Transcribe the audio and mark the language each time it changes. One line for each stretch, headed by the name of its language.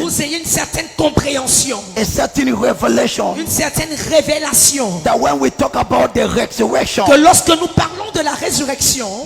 French: vous ayez une certaine compréhension,
English: a certain revelation
French: une certaine révélation.
English: that when we talk about the resurrection,
French: Que lorsque nous parlons de la résurrection,